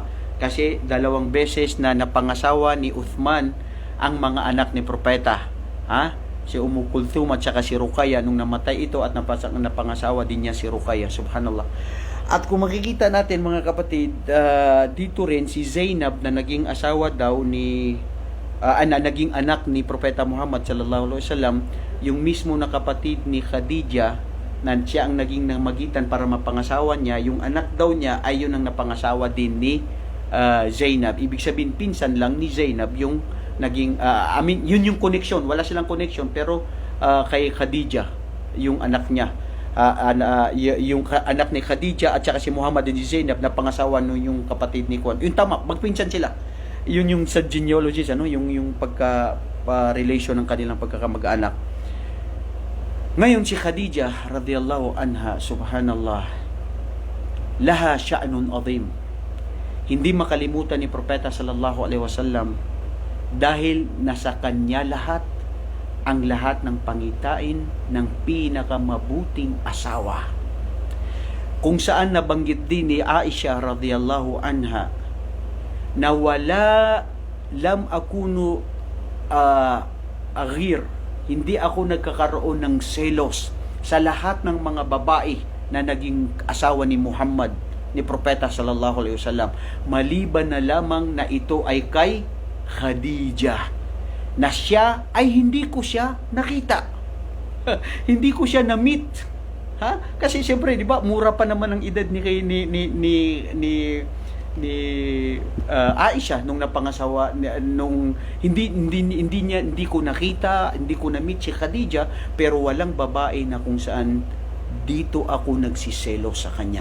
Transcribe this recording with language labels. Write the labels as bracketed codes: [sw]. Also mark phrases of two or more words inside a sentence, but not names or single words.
[tl] Kasi dalawang beses na napangasawa ni Uthman ang mga anak ni propeta, si Kulthum at saka si Ruqayya. Nung namatay ito at napangasawa din niya si Ruqayya, subhanallah. At kung makikita natin mga kapatid, dito rin si Zainab na naging asawa daw naging anak ni Propeta Muhammad [ar] sallallahu alaihi wasallam, [tl] yung mismo na kapatid ni Khadija na siya ang naging namagitan para mapangasawa niya, yung anak daw niya ay yun ang napangasawa din ni Zainab. Ibig sabihin pinsan lang ni Zainab yung naging yun yung connection, wala silang connection, pero kay Khadija yung anak niya. Yung anak ni Khadija at saka si Muhammad din si Zainab na pangasawa no yung kapatid ni Kwan. Yung tama, magpinsan sila. Yun yung sa genealogies, yung pagka relation ng kanilang pagkakamag-anak. Ngayon si Khadija [ar] radhiyallahu anha, subhanallah, laha sya'nun azim. [tl] Hindi makalimutan ni Propeta [ar] sallallahu alaihi wasallam [tl] dahil nasa kanya ang lahat ng pangitain ng pinakamabuting asawa. Kung saan nabanggit din ni Aisha [ar] radhiyallahu anha [tl] na [ar] lam akunu aghir, [tl] hindi ako nagkakaroon ng selos sa lahat ng mga babae na naging asawa ni Muhammad, ni Propeta [ar] sallallahu alaihi wasallam, [tl] maliban na lamang na ito ay kay Khadija, na siya ay hindi ko siya nakita. Hindi ko siya na-meet. Kasi siyempre, di ba, mura pa naman ang edad ni Aisha nung napangasawa, nung hindi ko nakita, hindi ko na-meet si Khadija, pero walang babae na kung saan dito ako nagsiselo sa kanya.